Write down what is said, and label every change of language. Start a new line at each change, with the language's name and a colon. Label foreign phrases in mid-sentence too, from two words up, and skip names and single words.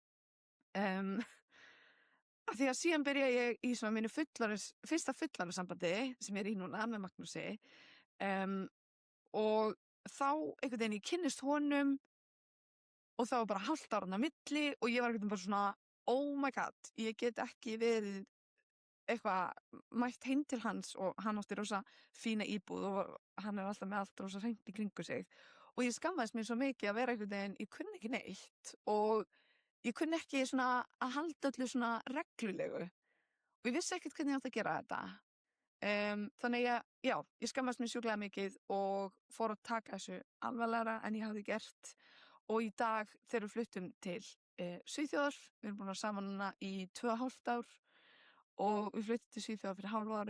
Icelandic: af því að síðan byrja ég í svona mínu fyrsta fullorðins sambandi sem ég í núna með Magnúsi og þá einhvern veginn ég kynnist honum og þá var bara hálft ára á milli og ég var einhvern veginn bara svona
English: oh my god,
Icelandic: ég get ekki verið eitthvað mætt heim til hans og hann átti rosa fína íbúð og hann alltaf með allt rosa hreint í kringu sig og ég skammaðist mér svo mikið að vera einhvern veginn, ég kunni ekki neitt og ég kunni ekki svona að halda öllu svona reglulegu og ég vissi ekkert hvernig ég átti að gera þetta þannig að ég skammaðist mér sjúklega mikið og fór að taka þessu alvarlegra en ég hafði gert og í dag þegar við fluttum til Svíþjóðar, við erum búin að vera saman núna í 2,5 ár og við fluttum til Svíþjóðar fyrir hálfu ári.